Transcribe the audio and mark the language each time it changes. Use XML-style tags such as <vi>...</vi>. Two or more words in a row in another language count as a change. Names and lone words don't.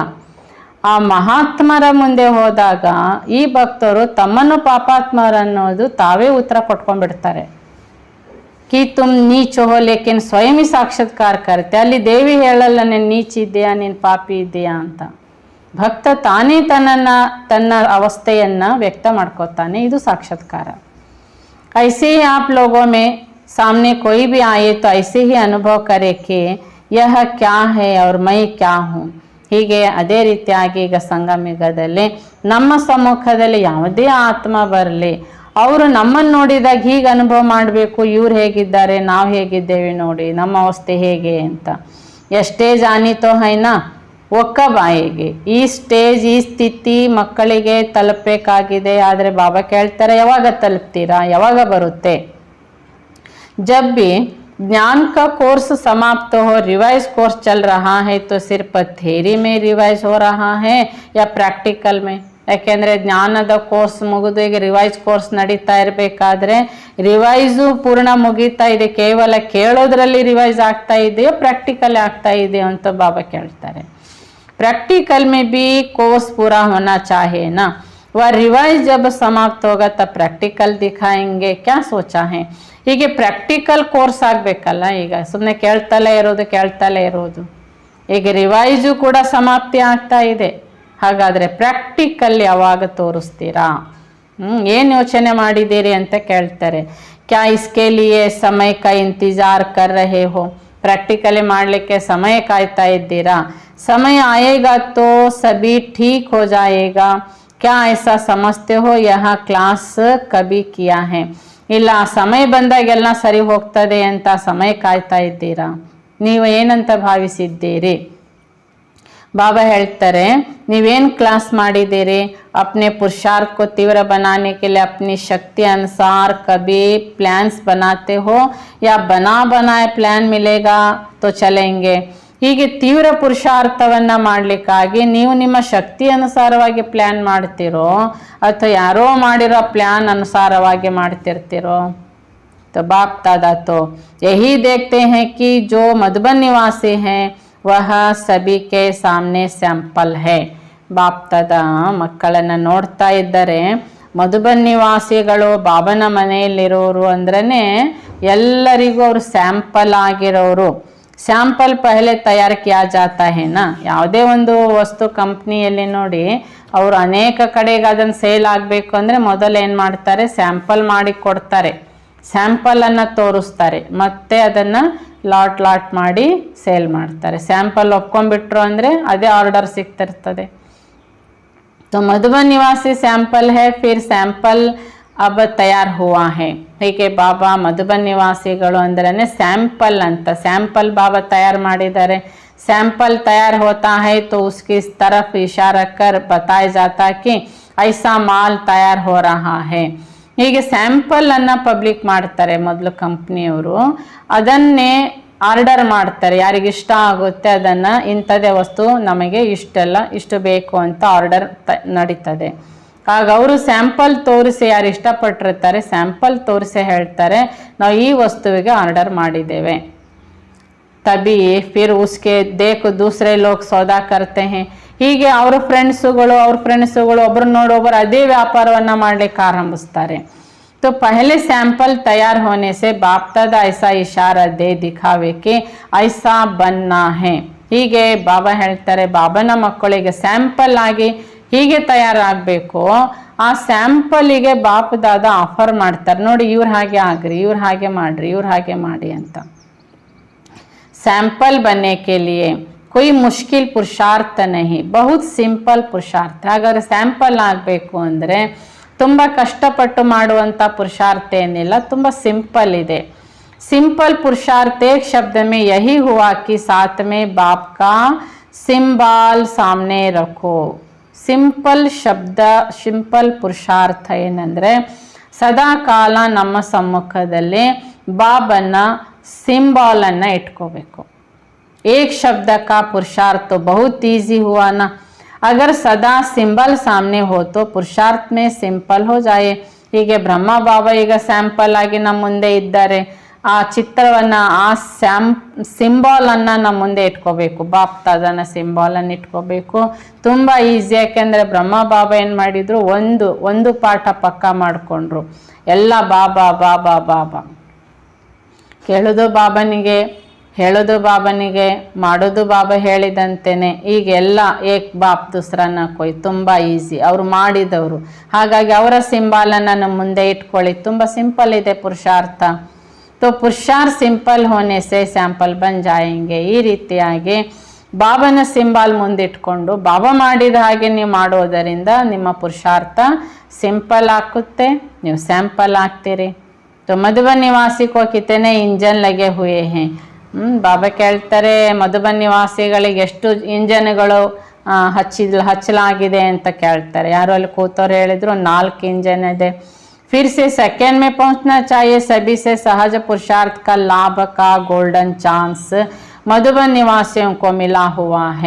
<kn>ಆ ಮಹಾತ್ಮರ ಮುಂದೆ ಹೋದಾಗ ಈ ಭಕ್ತರು ತಮ್ಮನ್ನು ಪಾಪಾತ್ಮರನ್ನೋದು ತಾವೇ ಉತ್ತರ ಕೊಟ್ಕೊಂಡ್ಬಿಡ್ತಾರೆ.</kn> <hi>कि तुम नीच हो लेकिन स्वयं साक्षात्कार करते,</hi> <kn>ಅಲ್ಲಿ ದೇವಿ ಹೇಳಲ್ಲ ನೀನು ನೀಚ ಇದೆಯಾ ನೀನು ಪಾಪಿ ಇದೆಯಾ ಅಂತ. ಭಕ್ತ ತಾನೇ ತನ್ನ ಅವಸ್ಥೆಯನ್ನು ವ್ಯಕ್ತ ಮಾಡ್ಕೋತಾನೆ, ಇದು ಸಾಕ್ಷಾತ್ಕಾರ.</kn> <hi>ऐसे ही आप लोगों में सामने कोई भी आए तो ऐसे ही अनुभव करे कि यह क्या है और मैं क्या हूँ.</hi> <kn>ಹೀಗೆ ಅದೇ ರೀತಿಯಾಗಿ ಈಗ ಸಂಗಮಯುಗದಲ್ಲಿ ನಮ್ಮ ಸಮ್ಮುಖದಲ್ಲಿ ಯಾವುದೇ ಆತ್ಮ ಬರಲಿ, ಅವರು ನಮ್ಮನ್ನು ನೋಡಿದಾಗ ಹೀಗೆ ಅನುಭವ ಮಾಡಬೇಕು, ಇವ್ರು ಹೇಗಿದ್ದಾರೆ ನಾವು ಹೇಗಿದ್ದೇವೆ ನೋಡಿ, ನಮ್ಮ ಅವಸ್ಥೆ ಹೇಗೆ ಅಂತ. ಎಷ್ಟೇ ಜಾನಿತೋ ಹೈನಾ ಒಕ್ಕಬಾಯಿಗೆ ಈ ಸ್ಟೇಜ್ ಈ ಸ್ಥಿತಿ ಮಕ್ಕಳಿಗೆ ತಲುಪಬೇಕಾಗಿದೆ. ಆದರೆ ಬಾಬಾ ಕೇಳ್ತಾರೆ ಯಾವಾಗ ತಲುಪ್ತೀರಾ, ಯಾವಾಗ ಬರುತ್ತೆ?</kn> <hi>जब भी ज्ञान का कोर्स समाप्त हो, रिवाइज कोर्स चल रहा है तो सिर्फ थ्योरी में रिवाइज हो रहा है या प्रैक्टिकल में?</hi> <kn>ಯಾಕೆಂದರೆ ಜ್ಞಾನದ ಕೋರ್ಸ್ ಮುಗಿದು ಈಗ ರಿವೈಸ್ ಕೋರ್ಸ್ ನಡೀತಾ ಇರಬೇಕಾದ್ರೆ ರಿವೈಸು ಪೂರ್ಣ ಮುಗೀತಾ ಇದೆ, ಕೇವಲ ಕೇಳೋದ್ರಲ್ಲಿ ರಿವೈಸ್ ಆಗ್ತಾ ಇದೆಯೋ ಪ್ರಾಕ್ಟಿಕಲ್ ಆಗ್ತಾ ಇದೆಯೋ ಅಂತ ಬಾಬಾ ಕೇಳ್ತಾರೆ.</kn> <hi>प्रैक्टिकल में भी कोर्स पूरा होना चाहिए ना. वह रिवाइज जब समाप्त होगा तब प्रैक्टिकल दिखाएंगे, क्या सोचा है.</hi> <kn>ಹೀಗೆ ಪ್ರಾಕ್ಟಿಕಲ್ ಕೋರ್ಸ್ ಆಗಬೇಕಲ್ಲ. ಈಗ ಸುಮ್ಮನೆ ಕೇಳ್ತಲೇ ಇರೋದು. ಈಗ ರಿವೈಸು ಕೂಡ ಸಮಾಪ್ತಿ ಆಗ್ತಾ ಇದೆ. ಹಾಗಾದರೆ ಪ್ರಾಕ್ಟಿಕಲ್ ಯಾವಾಗ ತೋರಿಸ್ತೀರಾ, ಏನು ಯೋಚನೆ ಮಾಡಿದ್ದೀರಿ ಅಂತ ಕೇಳ್ತಾರೆ.</kn> <hi>क्या इसके लिए समय का इंतज़ार कर रहे हो,</hi> <kn>ಪ್ರಾಕ್ಟಿಕಲಿ ಮಾಡಲಿಕ್ಕೆ ಸಮಯ ಕಾಯ್ತಾ ಇದ್ದೀರಾ.</kn> <hi>समय आएगा तो सभी ठीक हो जाएगा, क्या ऐसा समझते हो. यह क्लास कभी किया है.</hi> <kn>ಇಲ್ಲ ಸಮಯ ಬಂದಾಗೆಲ್ಲ ಸರಿ ಹೋಗ್ತದೆ ಅಂತ ಸಮಯ ಕಾಯ್ತಾ ಇದ್ದೀರಾ, ನೀವು ಏನಂತ ಭಾವಿಸಿದ್ದೀರಿ. ಬಾಬಾ ಹೇಳ್ತಾರೆ, ನೀವೇನು ಕ್ಲಾಸ್ ಮಾಡಿದ್ದೀರಿ.</kn> <hi>अपने पुरुषार्थ को तीव्र बनाने के लिए अपनी शक्ति अनुसार कभी प्लान्स बनाते हो या बना बनाए प्लान मिलेगा तो चलेंगे.</hi> <kn>ಹೀಗೆ ತೀವ್ರ ಪುರುಷಾರ್ಥವನ್ನು ಮಾಡಲಿಕ್ಕಾಗಿ ನೀವು ನಿಮ್ಮ ಶಕ್ತಿ ಅನುಸಾರವಾಗಿ ಪ್ಲ್ಯಾನ್ ಮಾಡ್ತಿರೋ ಅಥವಾ ಯಾರೋ ಮಾಡಿರೋ ಪ್ಲ್ಯಾನ್ ಅನುಸಾರವಾಗಿ ಮಾಡ್ತಿರ್ತಿರೋ.</kn> <hi>तो बाप दादा तो यही देखते हैं कि जो मधुबन निवासी हैं वह सभी के सामने सैंपल है.</hi> <kn>ಬಾಪ್ ದಾದಾ ಮಕ್ಕಳನ್ನು ನೋಡ್ತಾ ಇದ್ದರೆ ಮಧುಬನ್ ನಿವಾಸಿಗಳು ಬಾಬನ ಮನೆಯಲ್ಲಿರೋರು ಅಂದ್ರೇ ಎಲ್ಲರಿಗೂ ಅವರು ಸ್ಯಾಂಪಲ್ ಆಗಿರೋರು.</kn> <hi>सैंपल पहले तैयार किया जाता है ना.</hi> <kn>ಯಾವುದೇ ಒಂದು ವಸ್ತು ಕಂಪ್ನಿಯಲ್ಲಿ ನೋಡಿ, ಅವರು ಅನೇಕ ಕಡೆಗೆ ಅದನ್ನು ಸೇಲ್ ಆಗಬೇಕು ಅಂದರೆ ಮೊದಲು ಏನು ಮಾಡ್ತಾರೆ, ಸ್ಯಾಂಪಲ್ ಮಾಡಿ ಕೊಡ್ತಾರೆ, ಸ್ಯಾಂಪಲನ್ನು ತೋರಿಸ್ತಾರೆ, ಮತ್ತೆ ಅದನ್ನು ಲಾಟ್ ಮಾಡಿ ಸೇಲ್ ಮಾಡ್ತಾರೆ. ಸ್ಯಾಂಪಲ್ ಒಪ್ಕೊಂಡ್ಬಿಟ್ರು ಅಂದರೆ ಅದೇ ಆರ್ಡರ್ ಸಿಗ್ತಿರ್ತದೆ. तो मधुबन निवासी सैंपल है, फिर सैंपल अब तैयार हुआ है. ಹೀಗೆ ಬಾಬಾ ಮಧುಬನ್ ನಿವಾಸಿಗಳು ಅಂದ್ರೇ ಸ್ಯಾಂಪಲ್ ಅಂತ. ಸ್ಯಾಂಪಲ್ ಬಾಬಾ ತಯಾರು ಮಾಡಿದ್ದಾರೆ.</kn> <hi>ಸ್ಯಾಂಪಲ್ तैयार होता है तो उसकी तरफ इशारा कर बताया जाता कि ऐसा माल तैयार हो रहा है.</hi> <kn>ಹೀಗೆ ಸ್ಯಾಂಪಲ್ ಅನ್ನು ಪಬ್ಲಿಕ್ ಮಾಡ್ತಾರೆ ಮೊದಲು ಕಂಪ್ನಿಯವರು. ಅದನ್ನೇ ಆರ್ಡರ್ ಮಾಡ್ತಾರೆ, ಯಾರಿಗಿಷ್ಟ ಆಗುತ್ತೆ ಅದನ್ನು, ಇಂಥದ್ದೇ ವಸ್ತು ನಮಗೆ ಇಷ್ಟು ಬೇಕು ಅಂತ ಆರ್ಡರ್ ನಡೀತದೆ. ಆಗ ಅವರು ಸ್ಯಾಂಪಲ್ ತೋರಿಸಿ, ಯಾರು ಇಷ್ಟಪಟ್ಟಿರ್ತಾರೆ ಸ್ಯಾಂಪಲ್ ತೋರಿಸಿ ಹೇಳ್ತಾರೆ, ನಾವು ಈ ವಸ್ತುವಿಗೆ ಆರ್ಡರ್ ಮಾಡಿದ್ದೇವೆ.</kn> <hi>तभी फिर उसके देख दूसरे लोग सौदा करते हैं.</hi> <kn>ಹೀಗೆ ಅವ್ರ ಫ್ರೆಂಡ್ಸುಗಳು ಒಬ್ರು ನೋಡೊಬ್ಬರು ಅದೇ ವ್ಯಾಪಾರವನ್ನು ಮಾಡಲಿಕ್ಕೆ ಆರಂಭಿಸ್ತಾರೆ.</kn> <hi>तो पहले सैंपल तैयार होने से बाप दादा ऐसा इशारा दे दिखावे कि ऐसा बनना है.</hi> <kn>ಹೀಗೆ ಬಾಬಾ ಹೇಳ್ತಾರೆ, ಬಾಬನ ಮಕ್ಕಳಿಗೆ ಸ್ಯಾಂಪಲ್ ಆಗಿ ಹೀಗೆ ತಯಾರಾಗಬೇಕು. ಆ ಸ್ಯಾಂಪಲಿಗೆ ಬಾಪ್ ದಾದಾ ಆಫರ್ ಮಾಡ್ತಾರೆ, ನೋಡಿ ಇವ್ರು ಹಾಗೆ ಆಗ್ರಿ, ಇವ್ರು ಹಾಗೆ ಮಾಡ್ರಿ, ಇವ್ರು ಹಾಗೆ ಮಾಡಿ ಅಂತ.</kn> <hi>ಸ್ಯಾಂಪಲ್ बनने के लिए कोई मुश्किल पुरुषार्थ नहीं, बहुत सिंपल पुरुषार्थ.</hi> <kn>ಹಾಗಾದ್ರೆ ಸ್ಯಾಂಪಲ್ ಆಗಬೇಕು ಅಂದರೆ ತುಂಬ ಕಷ್ಟಪಟ್ಟು ಮಾಡುವಂಥ ಪುರುಷಾರ್ಥ ಏನಿಲ್ಲ, ತುಂಬ ಸಿಂಪಲ್ ಇದೆ.</kn> <hi>सिंपल पुरुषार्थ एक शब्द में यही हुआ कि साथ में बाप का सिंबल सामने रखो.</hi> <kn>ಸಿಂಪಲ್ ಶಬ್ದ, ಸಿಂಪಲ್ ಪುರುಷಾರ್ಥ ಏನಂದರೆ ಸದಾ ಕಾಲ ನಮ್ಮ ಸಮ್ಮುಖದಲ್ಲಿ ಬಾಬನ ಸಿಂಬಾಲನ್ನು ಇಟ್ಕೋಬೇಕು.</kn> <hi>एक शब्द का पुरुषार्थ तो बहुत ईजी हुआ ना. अगर सदा सिंबल सामने हो तो पुरुषार्थ में सिंपल हो जाए.</hi> <kn>ಹೀಗೆ ಬ್ರಹ್ಮ ಬಾಬಾ ಈಗ ಸ್ಯಾಂಪಲ್ ಆಗಿ ನಮ್ಮ ಮುಂದೆ ಇದ್ದಾರೆ. ಆ ಚಿತ್ರವನ್ನು, ಆ ಸಿಂಬಾಲನ್ನು ನಮ್ಮ ಮುಂದೆ ಇಟ್ಕೋಬೇಕು. ಬಾಪ್ ದಾದನ ಸಿಂಬಾಲನ್ನು ಇಟ್ಕೋಬೇಕು. ತುಂಬ ಈಸಿ. ಯಾಕೆಂದರೆ ಬ್ರಹ್ಮ ಬಾಬಾ ಏನು ಮಾಡಿದರು, ಒಂದು ಪಾಠ ಪಕ್ಕ ಮಾಡಿಕೊಂಡ್ರು. ಎಲ್ಲ ಬಾಬಾ ಬಾಬಾ ಬಾಬಾ, ಕೇಳೋದು ಬಾಬನಿಗೆ, ಹೇಳೋದು ಬಾಬನಿಗೆ, ಮಾಡೋದು ಬಾಬಾ ಹೇಳಿದಂತೆಯೇ. ಈಗೆಲ್ಲ</kn> <hi>एक बाप दूसरा न कोई,</hi> <kn>ತುಂಬ ಈಸಿ. ಅವರು ಮಾಡಿದವರು, ಹಾಗಾಗಿ ಅವರ ಸಿಂಬಾಲನ್ನು ನಮ್ಮ ಮುಂದೆ ಇಟ್ಕೊಳ್ಳಿ. ತುಂಬ ಸಿಂಪಲ್ ಇದೆ ಪುರುಷಾರ್ಥ.</kn> <hi>तो पुरुषार्थ सिंपल होने से सैंपल बन जाएंगे.</hi> <kn>ಈ ರೀತಿಯಾಗಿ ಬಾಬನ ಸಿಂಬಾಲ್ ಮುಂದಿಟ್ಕೊಂಡು ಬಾಬಾ ಮಾಡಿದ ಹಾಗೆ ನೀವು ಮಾಡೋದರಿಂದ ನಿಮ್ಮ ಪುರುಷಾರ್ಥ ಸಿಂಪಲ್ ಆಗುತ್ತೆ, ನೀವು ಸ್ಯಾಂಪಲ್ ಆಗ್ತೀರಿ.</kn> <hi>तो मधुबन निवासी को कितने इंजन लगे हुए हैं.</hi> <kn>ಬಾಬಾ ಕೇಳ್ತಾರೆ, ಮಧುಬನ್ ನಿವಾಸಿಗಳಿಗೆ ಎಷ್ಟು ಇಂಜನ್ಗಳು ಹಚ್ಚಲಾಗಿದೆ ಅಂತ ಕೇಳ್ತಾರೆ. ಯಾರು ಅಲ್ಲಿ ಕೂತವ್ರು ಹೇಳಿದ್ರು 4 ಇಂಜನ್ ಇದೆ.</kn> <hi>फिर से सेकंड में पहुंचना चाहिए. सभी से सहज पुरुषार्थ का लाभ का गोल्डन चांस मधुबन निवासियों को मिला हुआ है.</hi>